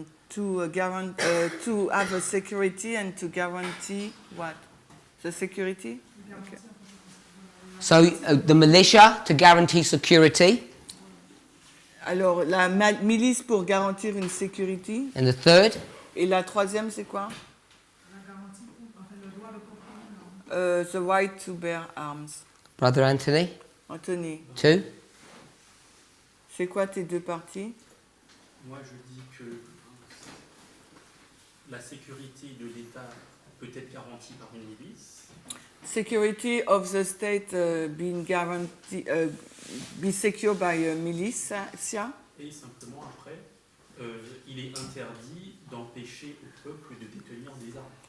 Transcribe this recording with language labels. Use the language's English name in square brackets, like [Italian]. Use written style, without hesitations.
[English] To have a security and to guarantee what? The security? Okay. So the militia to guarantee security. [French] Alors, la milice pour garantir une sécurité. [English] And the third? [French] Et la troisième, c'est quoi? [English] The right to bear arms. Brother Anthony? [French] Anthony, 2? c'est quoi tes 2 parties? Moi, je dis que la sécurité de l'État peut être garantie par une milice. [English] Security of the state being guaranteed, be secured by a militia. [French] Et simplement, après, il est interdit d'empêcher au peuple de détenir des armes.